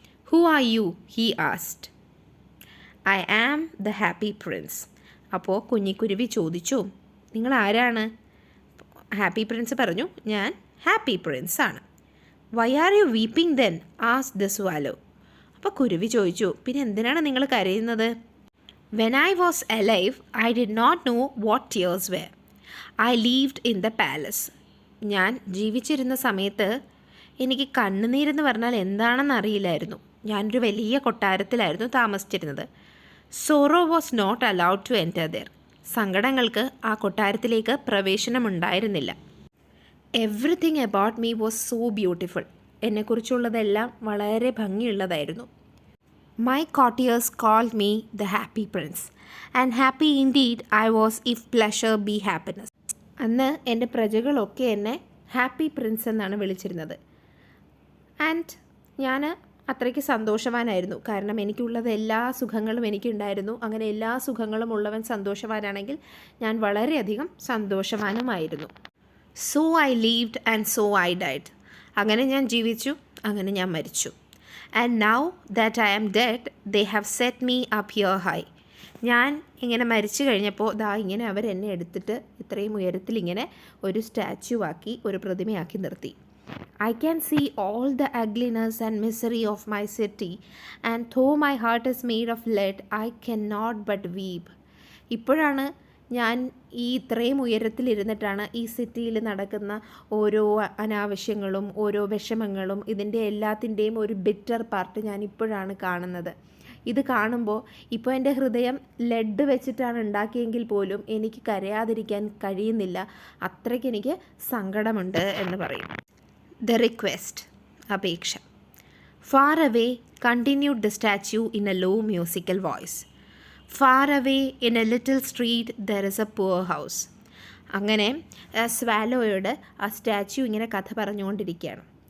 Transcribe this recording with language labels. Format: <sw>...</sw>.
<en>Who are you? He asked. I am the happy prince.</en> <ml>അപ്പോൾ കുരുവി ചോദിച്ചു, നിങ്ങൾ ആരാണ്? ഹാപ്പി പ്രിൻസ് പറഞ്ഞു, ഞാൻ ഹാപ്പി പ്രിൻസ് ആണ്.</ml> <en>Why are you weeping then? Asked the swallow.</en> <ml>അപ്പോൾ കുരുവി ചോദിച്ചു, പിന്നെ എന്തിനാണ് നിങ്ങൾ കരയുന്നത്?</ml> <en>When I was alive, I did not know what tears were. I lived in the palace.</en> <ml>ഞാൻ ജീവിച്ചിരുന്ന സമയത്ത് എനിക്ക് കണ്ണുനീരെന്ന് പറഞ്ഞാൽ എന്താണെന്ന് അറിയില്ലായിരുന്നു. ഞാനൊരു വലിയ കൊട്ടാരത്തിലായിരുന്നു താമസിച്ചിരുന്നത്.</ml> <en>Sorrow was not allowed to enter there.</en> <ml>സങ്കടങ്ങൾക്ക് ആ കൊട്ടാരത്തിലേക്ക് പ്രവേശനമുണ്ടായിരുന്നില്ല.</ml> <en>Everything about me was so beautiful.</en> <ml>എന്നെക്കുറിച്ചുള്ളതെല്ലാം വളരെ ഭംഗിയുള്ളതായിരുന്നു.</ml> <en>My courtiers called me the happy prince, and happy indeed I was if pleasure be happiness.</en> <ml>അന്ന് എൻ്റെ പ്രജകളൊക്കെ എന്നെ ഹാപ്പി പ്രിൻസ് എന്നാണ് വിളിച്ചിരുന്നത്. And ഞാൻ അത്രയ്ക്ക് സന്തോഷവാനായിരുന്നു. കാരണം എനിക്കുള്ളത് എല്ലാ സുഖങ്ങളും എനിക്കുണ്ടായിരുന്നു. അങ്ങനെ എല്ലാ സുഖങ്ങളും ഉള്ളവൻ സന്തോഷവാനാണെങ്കിൽ ഞാൻ വളരെയധികം സന്തോഷവാനുമായിരുന്നു.</ml> <en>So I lived and so I died.</en> <ml>അങ്ങനെ ഞാൻ ജീവിച്ചു, അങ്ങനെ ഞാൻ മരിച്ചു.</ml> <en>And now that I am dead, they have set me up here high.</en> <ml>ഞാൻ ഇങ്ങനെ മരിച്ചു കഴിഞ്ഞപ്പോൾ ഇങ്ങനെ അവരെന്നെ എടുത്തിട്ട് ഇത്രയും ഉയരത്തിൽ ഇങ്ങനെ ഒരു സ്റ്റാച്യു ആക്കി, ഒരു പ്രതിമയാക്കി നിർത്തി.</ml> <en>I can see all the ugliness and misery of my city, and though my heart is made of lead, I cannot but weep.</en> <ml>ഇപ്പോഴാണ് ഞാൻ ഈ ഇത്രയും ഉയരത്തിലിരുന്നിട്ടാണ് ഈ സിറ്റിയിൽ നടക്കുന്ന ഓരോ അനാവശ്യങ്ങളും ഓരോ വിഷമങ്ങളും ഇതിൻ്റെ എല്ലാത്തിൻ്റെയും ഒരു ബിറ്റർ പാർട്ട് ഞാൻ ഇപ്പോഴാണ് കാണുന്നത്. ഇത് കാണുമ്പോൾ ഇപ്പോൾ എൻ്റെ ഹൃദയം ലെഡ് വെച്ചിട്ടാണ് ഉണ്ടാക്കിയെങ്കിൽ പോലും എനിക്ക് കരയാതിരിക്കാൻ കഴിയുന്നില്ല. അത്രയ്ക്ക് എനിക്ക് സങ്കടമുണ്ട് എന്ന് പറയും.</ml> <en>the request,</en> <ml>അപേക്ഷ.</ml> <en>Far away continued the statue in a low musical voice. Far away in a little street there is a poor house.</en> <ml>അങ്ങനെ സ്വാലോയോട് ആ സ്റ്റാച്യു ഇങ്ങനെ കഥ പറഞ്ഞുകൊണ്ടിരിക്കുകയാണ്.</ml>